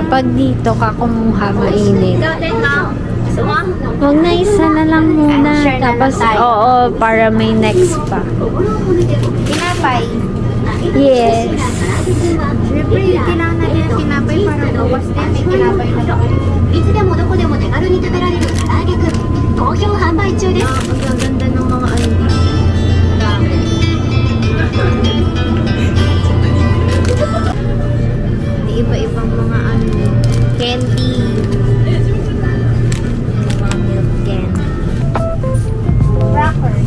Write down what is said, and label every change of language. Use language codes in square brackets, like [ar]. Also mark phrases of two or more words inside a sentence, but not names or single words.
[tl] Pag dito ka kumuha, mainit. Huwag na, isa na lang muna. Share na Tapos, lang tayo. oo, para may next pa. Tinapay. Yes. Siyempre, kailangan natin ng tinapay para bukas din. May tinapay na lang. [ja] いつでもどこでも手軽に食べられる唐揚げくん好評販売中です。 [tl] Ang ganda ng mga ano dito. Iba-ibang mga candy. Mga milk candy. Crackers.